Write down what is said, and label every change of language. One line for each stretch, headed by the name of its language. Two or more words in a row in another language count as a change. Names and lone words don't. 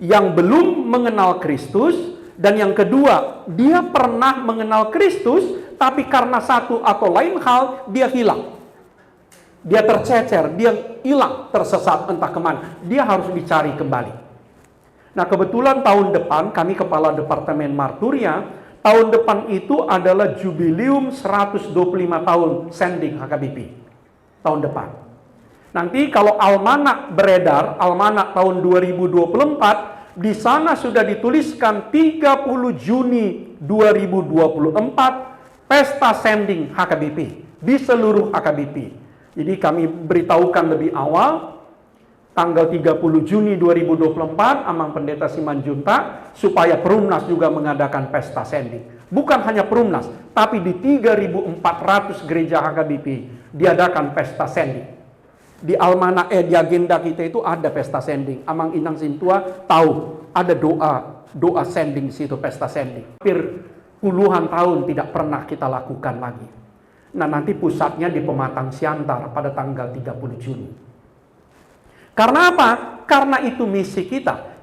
Indonesian: yang belum mengenal Kristus, dan yang kedua, dia pernah mengenal Kristus, tapi karena satu atau lain hal, dia hilang. Dia tercecer, dia hilang, tersesat entah kemana. Dia harus dicari kembali. Nah, kebetulan tahun depan, kami kepala Departemen Marturia, tahun depan itu adalah jubileum 125 tahun sending HKBP. Tahun depan. Nanti kalau almanak beredar, almanak tahun 2024, di sana sudah dituliskan 30 Juni 2024, pesta sending HKBP di seluruh HKBP. Jadi kami beritahukan lebih awal, tanggal 30 Juni 2024, Amang Pendeta Simanjuntak, supaya Perumnas juga mengadakan pesta sending. Bukan hanya Perumnas, tapi di 3.400 gereja HKBP diadakan pesta sending. Di almanak di agenda kita itu ada pesta sending. Amang Inang Sintua tahu ada doa sending di situ, pesta sending. Hampir puluhan tahun tidak pernah kita lakukan lagi. Nah, nanti pusatnya di Pematang Siantar pada tanggal 30 Juni. Karena apa? Karena itu misi kita.